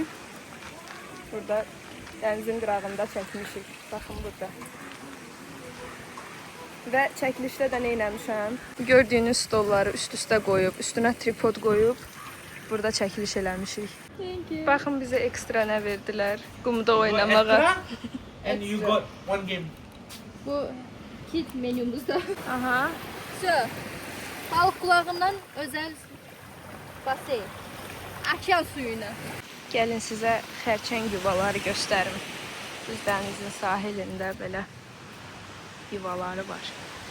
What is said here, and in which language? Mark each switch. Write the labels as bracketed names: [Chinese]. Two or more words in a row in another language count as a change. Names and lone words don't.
[Azerbaijani] Burada dənizin qırağında çəkmişik. Baxın burada. Və çəkilişdə də nə eləmişəm? Gördüyünüz stolları üst-üstə qoyub, üstünə tripod qoyub burada çəkiliş eləmişik. Baxın bizə ekstra nə verdilər? Qumda oynamağa. [English] And you got one game. [Azerbaijani] Bu kit menümüzdə. Aha. Balıq qulağından özəl baseyn. Okean suyuna. Gəlin sizə xərçəng yuvaları göstərim. Biz dənizin sahilində belə yuvaları var.